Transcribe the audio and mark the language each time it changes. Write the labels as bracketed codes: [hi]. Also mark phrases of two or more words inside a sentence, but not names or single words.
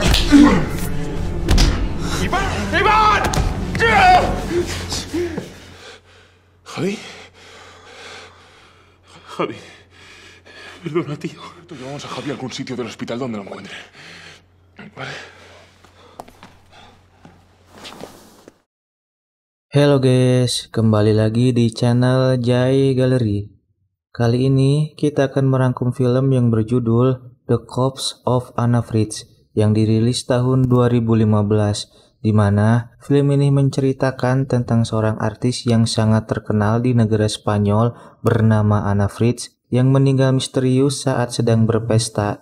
[es] ¡Iván! ¡Iván! ¿Javi? Javi. Perdona, tío. Llevamos a Javi a algún sitio del hospital donde lo encuentre. Vale. [id] Halo guys, kembali lagi di channel Jai Gallery. Kali ini kita akan merangkum film yang berjudul The Corpse of Anna Fritz yang dirilis tahun 2015, di mana film ini menceritakan tentang seorang artis yang sangat terkenal di negara Spanyol bernama Anna Fritz yang meninggal misterius saat sedang berpesta.